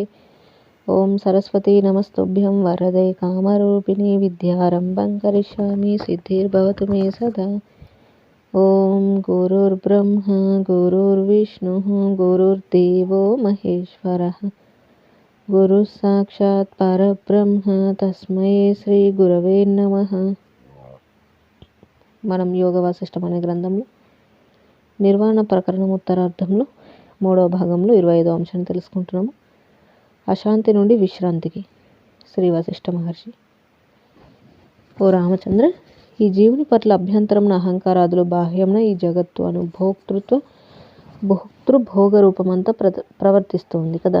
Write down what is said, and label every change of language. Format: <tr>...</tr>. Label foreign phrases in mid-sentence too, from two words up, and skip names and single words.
<sa>ॐ सरस्वती नमस्तुभ्यं वरदे कामरूपिणी विद्यारम्भं करिष्यामि सिद्धिर्भवतु मे सदा। ॐ गुरुर्ब्रह्मा गुरुर्विष्णुः गुरुर्देवो महेश्वरः गुरुः साक्षात् परब्रह्म तस्मै श्रीगुरवे नमः।</sa> <te>మనం యోగ వాసిష్టం అనే గ్రంథంలో నిర్వాణ ప్రకరణం ఉత్తరార్థంలో 3వ భాగంలో 25వ అంశాన్ని తెలుసుకుంటున్నాము. అశాంతి నుండి విశ్రాంతికి. శ్రీ వశిష్ఠ మహర్షి: ఓ రామచంద్ర, ఈ జీవుని పట్ల అభ్యంతరంన అహంకారాదులు బాహ్యంన ఈ జగత్తు అను భోక్తృభోగ రూపమంతా ప్రవర్తిస్తుంది కదా.</te>